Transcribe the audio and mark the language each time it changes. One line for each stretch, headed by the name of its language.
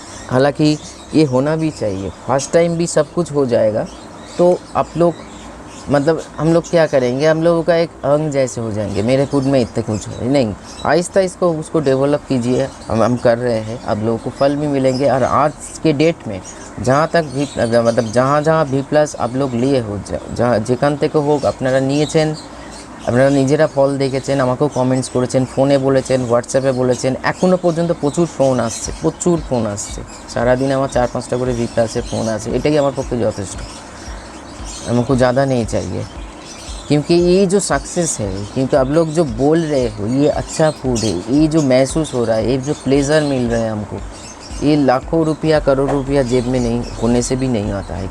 Hindi: हालांकि ये होना भी चाहिए, फर्स्ट टाइम भी सब कुछ हो जाएगा तो आप लोग, मतलब हम लोग क्या करेंगे, हम लोगों का एक अंग जैसे हो जाएंगे, मेरे खुद में इतने कुछ है नहीं। आहिस्ता उसको डेवलप कीजिए, हम कर रहे हैं, आप लोगों को फल भी मिलेंगे। और आज के डेट में जहाँ तक भी, मतलब जहाँ वी प्लस आप लोग लिए हो, जहाँ
Bangla: যেখান থেকে হোক আপনারা নিয়েছেন, আপনারা নিজেরা ফল দেখেছেন, আমাকেও কমেন্টস করেছেন, ফোনে বলেছেন, হোয়াটসঅ্যাপে বলেছেন, এখনও পর্যন্ত প্রচুর ফোন আসছে, সারাদিন আমার 4-5টা করে वी प्लस फ़ोन আসে। এটাই আমার পক্ষে যথেষ্ট,
Hindi: हमको ज़्यादा नहीं चाहिए। क्योंकि ये जो सक्सेस है, क्योंकि आप लोग जो बोल रहे हो ये अच्छा फूड है, ये जो महसूस हो रहा है, ये जो प्लेज़र मिल रहा है हमको, ये लाखों रुपया करोड़ रुपया जेब में नहीं होने से भी नहीं आता है।